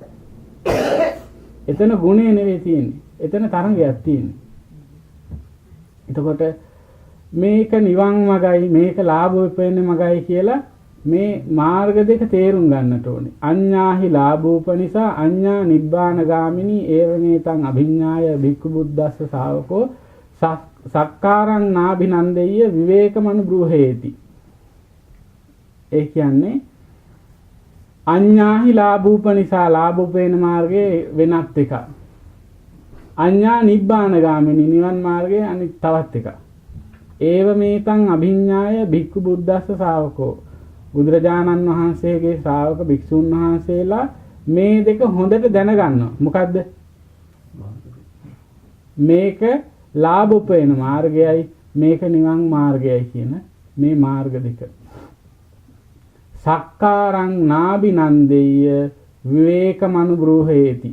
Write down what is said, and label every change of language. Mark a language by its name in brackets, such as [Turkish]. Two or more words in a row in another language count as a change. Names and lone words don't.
[Sinhala] එතන ගුණේ නෙවෙයි තියෙන්නේ. එතන තරංගයක් තියෙන්නේ. එතකොට මේක නිවන් මගයි මේක ලාභ වෙපෙන්නේ මගයි කියලා මේ මාර්ග දෙක තේරුම් ගන්නට ඕනේ. [Pali] අඤ්ඤාහි ලාභෝපනිසා අඤ්ඤා නිබ්බාන ගාමිනී ඒවමේතං අභිඤ්ඤාය භික්ඛු බුද්දස්ස ශාවකෝ සක්කාරං නාභිනන්දෙය්‍ය විවේකමනු බ්‍රූහේති. [Sinhala] ඒ කියන්නේ [Pali] අඤ්ඤාහි ලාභෝපනිසා [Sinhala] ලාභෝපේන මාර්ගයේ වෙනත් එකක්. [Pali] අඤ්ඤා නිබ්බාන ගාමිනී [Sinhala] නිවන් මාර්ගයේ අනිත් තවත් එකක්. [Pali] ඒව මේතං අභිඤ්ඤාය භික්ඛු බුද්දස්ස ශාවකෝ [Sinhala] බුදුරජාණන් වහන්සේගේ ශ්‍රාවක භික්ෂුන් වහන්සේලා මේ දෙක හොඳට දැනගන්නවා. මොකද්ද? මේක ලාභ උපයන මාර්ගයයි මේක නිවන් මාර්ගයයි කියන මේ මාර්ග දෙක. [Pali] සක්කාරං නාබිනන්දෙය්‍ය විවේකමනු බ්‍රූහේති.